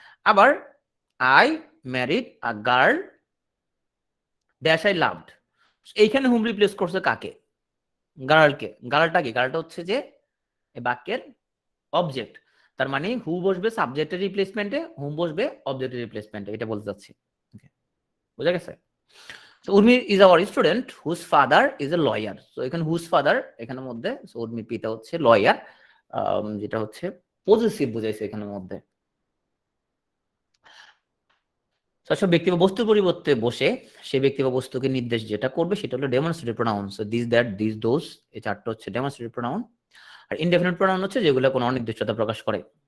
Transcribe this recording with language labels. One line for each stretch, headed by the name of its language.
Bangla: আবার
English: I married a girl dash I loved,
Bangla: এইখানে হুম replace করছে কাকে? গার্লকে। গার্লটা কি? গার্লটা হচ্ছে যে এই বাক্যের অবজেক্ট, তার মানে হু বসবে সাবজেক্টের রিপ্লেসমেন্টে, হুম বসবে অবজেক্টের রিপ্লেসমেন্টে, এটা বলতে চাচ্ছি। বুঝা গেছে?
English: So Urmi is our student whose father is a lawyer.
Bangla: So এখানে
English: whose father
Bangla: এখানের মধ্যে, so উর্মির পিতা হচ্ছে লয়ার, যেটা হচ্ছে পজেসিভ বুঝাইছে এখানের মধ্যে। সব ব্যক্তি বা বস্তুর পরিবর্তে বসে সেই ব্যক্তি বা বস্তুকে নির্দেশ যেটা করবে সেটা হলো demonstrative pronoun. So this, that, this, those, এই চারটা হচ্ছে ডেমনস্ট্রেটিভ প্রোনাউন। আর ইনডেফিনিট প্রোনাউন হচ্ছে যেগুলো কোনো অনির্দিষ্টতা প্রকাশ করে।